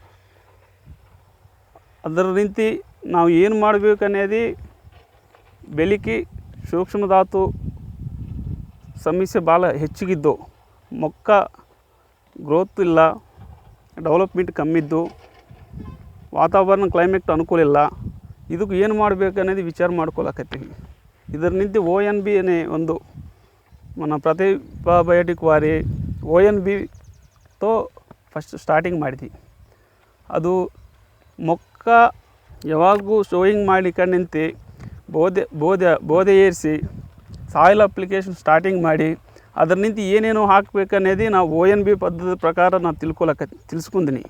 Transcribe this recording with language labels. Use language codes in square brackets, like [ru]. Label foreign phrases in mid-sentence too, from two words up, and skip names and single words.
[kn] ಅದರ ನಿಂತು ನಾವು ಏನು ಮಾಡಬೇಕನ್ನೋದು ಬೆಳಿಗ್ಗೆ ಸೂಕ್ಷ್ಮಧಾತು ಸಮಸ್ಯೆ ಭಾಳ ಹೆಚ್ಚಿಗಿದ್ದು, ಮೊಕ್ಕ ಗ್ರೋತ್ ಇಲ್ಲ, ಡೆವಲಪ್ಮೆಂಟ್ ಕಮ್ಮಿದ್ದು, ವಾತಾವರಣ ಕ್ಲೈಮೇಟ್ ಅನುಕೂಲ ಇಲ್ಲ. ಇದಕ್ಕೆ ಏನು ಮಾಡಬೇಕನ್ನೋದು ವಿಚಾರ ಮಾಡ್ಕೊಳಕತ್ತೀವಿ. ಇದರ ನಿಂತು ONB ಅನೇ ಒಂದು [te] మన ప్రతిభా బయోటెక్ వారి ONBతో [en] first starting [kn] ಮಾಡಿದ್ವಿ. ಅದು ಮೊಕ್ಕ ಯಾವಾಗೂ ಶೋಯಿಂಗ್ ಮಾಡ್ಲಿಕ್ಕೆ ನಿಂತು ಬೋಧೆ ಏರಿಸಿ [en] soil application starting [kn] ಮಾಡಿ ಅದ್ರ ನಿಂತು ಏನೇನೋ ಹಾಕಬೇಕನ್ನೋದು ನಾವು ONB ಪದ್ಧತಿ ಪ್ರಕಾರ ನಾವು ತಿಳಿಸ್ಕೊಂದಿನಿ.